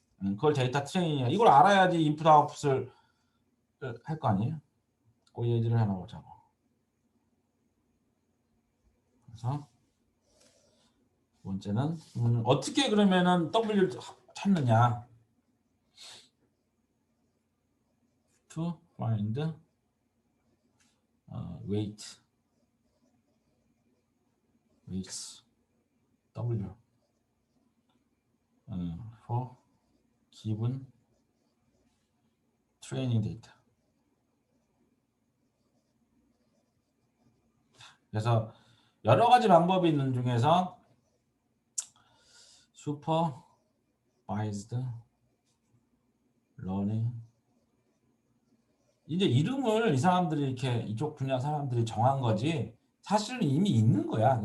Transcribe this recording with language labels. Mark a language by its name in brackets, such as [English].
[Korean] 그걸 데이터 트레이닝이야. 이걸 알아야지 인풋 아웃풋을 할 거 아니에요. 그 예제를 하나 보자고. 그래서 두 번째는 어떻게 그러면은 W를 찾느냐? [English] To find weights W for given training data. [Korean] 그래서 여러 가지 방법이 있는 중에서 supervised learning 이제 이름을 이 사람들이 이렇게 이쪽 분야 사람들이 정한 거지 사실은 이미 있는 거야.